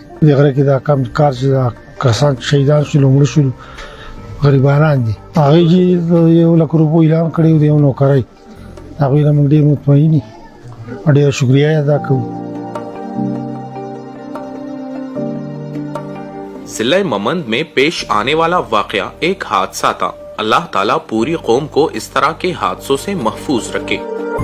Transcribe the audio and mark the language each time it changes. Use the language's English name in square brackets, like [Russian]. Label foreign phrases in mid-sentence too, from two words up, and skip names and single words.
[Pashto] د غره کې دا کم کار چې دا کسان شهیدان شول مړه شول غریبانان دي، هغوی چې 1,00,000 روپیو اعلان کړی و د یو نوکرۍ، هغوی نه موږ ډېر مطمئن یو او ډېره شکریه یې ادا کوو۔ [Urdu] ضلع ممند میں پیش آنے والا واقعہ ایک حادثہ تھا۔ اللہ تعالیٰ پوری قوم کو اس طرح کے حادثوں سے محفوظ رکھے۔